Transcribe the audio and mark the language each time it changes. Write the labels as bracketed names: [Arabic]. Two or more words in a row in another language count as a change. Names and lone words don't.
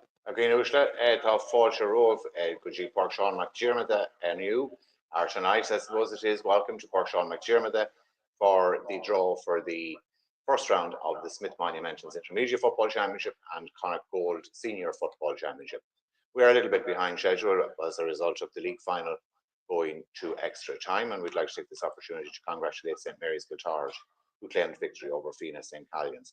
[English] Agreed, [Irish] Ushla, Tá Fáilte Rómh, go dtí Páirc Seán Mac Diarmada aniu, [English] or tonight, I suppose it is. Welcome to Páirc Seán Mac Diarmada for the draw for the first round of the Smith Monumentals Intermediate Football Championship and Connacht Gold Senior Football Championship. We are a little bit behind schedule as a result of the league final going to extra time, and we'd like to take this opportunity to congratulate St Mary's Kiltarge, who claimed victory over Fianna St Callians.